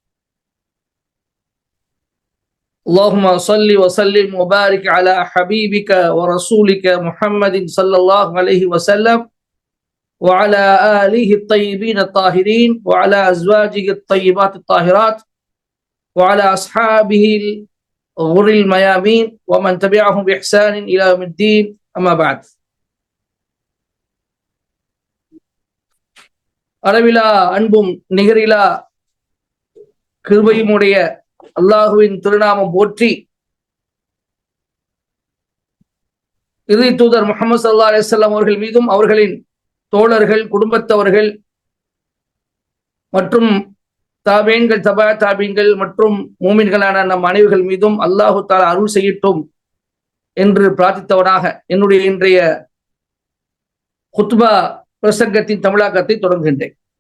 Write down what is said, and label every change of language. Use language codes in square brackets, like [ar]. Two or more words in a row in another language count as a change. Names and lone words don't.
[ar] اللهم صل وسلم وبارك على حبيبك ورسولك محمد صلى الله عليه وسلم وعلى آله الطيبين الطاهرين وعلى أزواجه الطيبات الطاهرات وعلى أصحابه الغر الميامين ومن تبعهم بإحسان إلى يوم الدين. أما بعد. [ta] அளவிலா அன்பும் நிகரிலா கிருபையுமுடைய அல்லாஹுவின் திருநாமம் போற்றி இறுதி தூதர் முஹம்மது [ar] صلى الله عليه وسلم [ta] அவர்கள் மீதும் அவர்களின் தோழர்கள் குடும்பத்தவர்கள் மற்றும் தாபீன்கள் தபா தாபீன்கள் மற்றும் மூமின்களான நம் அனைவர்கள் மீதும் [ar] الله تعالى [ta] அருள் செய்யட்டும் என்று பிரார்த்தித்தவனாக என்னுடைய இன்றைய குத்பா பிரசங்கத்தின் தமிழாக்கத்தை தொடங்குகின்றேன்.